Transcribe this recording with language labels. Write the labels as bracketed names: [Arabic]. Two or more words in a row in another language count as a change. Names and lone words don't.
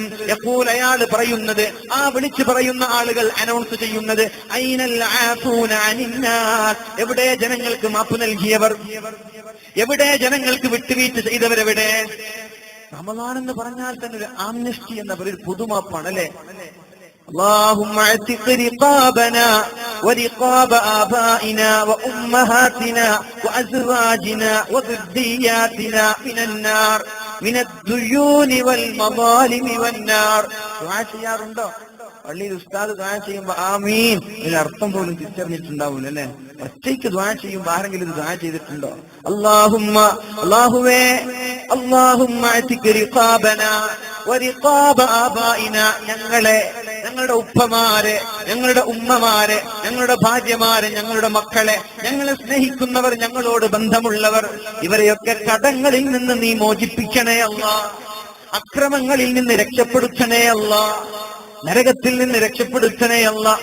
[Malayalam] യഖൂൽ, അയാൾ പറയുന്നത്, ആ വിളിച്ചു പറയുന്ന ആളുകൾ അനൗൺസ് ചെയ്യുന്നത്, [Arabic] أين العافون عن الناس, [Malayalam] എവിടെ ജനങ്ങൾക്ക് മാപ്പ് നൽകിയവർ, എവിടെ ജനങ്ങൾക്ക് വിട്ടുവീഴ്ച ചെയ്തവരെവിടെ? റമളാൻ എന്ന് പറഞ്ഞാൽ തന്നെ ഒരു ആംനസ്റ്റി എന്ന ഒരു പുതുമാപ്പാണ് അല്ലെ? [Arabic] اللهم اعتق رقابنا ورقاب آبائنا وأمهاتنا وأزواجنا وذرياتنا من النار من الديون والمظالم والنار. [Malayalam] ദുആ ചെയ്യാറുണ്ടോ? പള്ളിയിൽ ഉസ്താദ് ദുആ ചെയ്യുമ്പോ ആമീൻ ഇതിന് അർത്ഥം പോലും തിരിച്ചറിഞ്ഞിട്ടുണ്ടാവൂല അല്ലെ? ഒറ്റയ്ക്ക് ദുആ ചെയ്യുമ്പോ ആരെങ്കിലും ദുആ ചെയ്തിട്ടുണ്ടോ? [Arabic] അല്ലാഹുവേ اللهم اعتق رقابنا ورقاب آبائنا, [Malayalam] ഞങ്ങളുടെ ഉപ്പമാരെ, ഞങ്ങളുടെ ഉമ്മമാരെ, ഞങ്ങളുടെ ഭാര്യമാരെ, ഞങ്ങളുടെ മക്കളെ, ഞങ്ങളെ സ്നേഹിക്കുന്നവർ, ഞങ്ങളോട് ബന്ധമുള്ളവർ, ഇവരെയൊക്കെ കടങ്ങളിൽ നിന്ന് നീ മോചിപ്പിക്കണേ അല്ലാഹ്, അക്രമങ്ങളിൽ നിന്ന് രക്ഷപ്പെടുത്തണേ അല്ലാഹ്, നരകത്തിൽ നിന്ന് രക്ഷപ്പെടുത്തണേ അല്ലാഹ്.